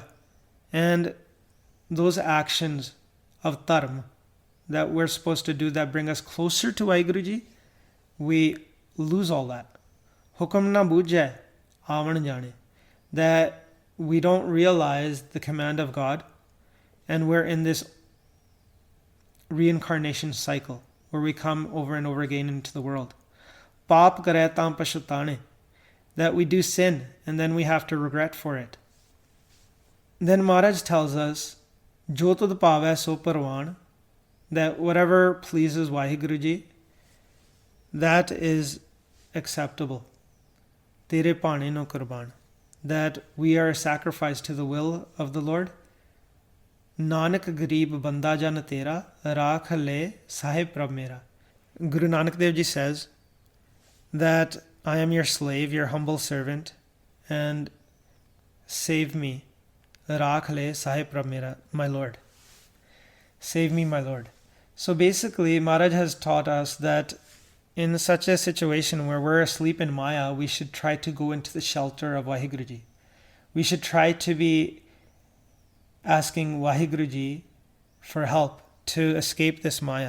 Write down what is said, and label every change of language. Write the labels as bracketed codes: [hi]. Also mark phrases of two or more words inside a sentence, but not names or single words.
[en] And those actions of dharma that we're supposed to do that bring us closer to Vaheguru Ji, we lose all that. [pa] ਹੁਕਮੁ ਨ ਬੂਝੈ ਆਵਣੁ ਜਾਣੈ. [en] That we don't realize the command of God, and we're in this reincarnation cycle where we come over and over again into the world. [pa] ਪਾਪੁ ਕਰੇ ਤਾਂ ਪਛੁਤਾਣੇ. [en] That we do sin and then we have to regret for it. Then Maharaj tells us, [pa] ਜੋ ਤੁਧੁ ਭਾਵੈ ਸੋ ਪਰਵਾਣੁ, [en] that whatever pleases Vaheguru Ji, that is acceptable. [pa] ਤੇਰੇ ਭਾਣੇ ਨੋ ਕੁਰਬਾਣੁ. [en] That we are sacrificed to the will of the Lord. [pa] ਨਾਨਕ ਗਰੀਬੁ ਬੰਦਾ ਜਨੁ ਤੇਰਾ ਰਾਖਿ ਲੇ ਸਾਹਿਬੁ ਪ੍ਰਭੁ ਮੇਰਾ. [en] Guru Nanak Dev Ji says that I am your slave, your humble servant, and save me. [pa] ਰਾਖਿ ਲੇ ਸਾਹਿਬੁ ਪ੍ਰਭੁ ਮੇਰਾ, [en] my Lord. Save me, my Lord. So basically, Maharaj has taught us that in such a situation where we're asleep in Maya, we should try to go into the shelter of Vaheguru Ji. We should try to be asking Vaheguru Ji for help to escape this Maya.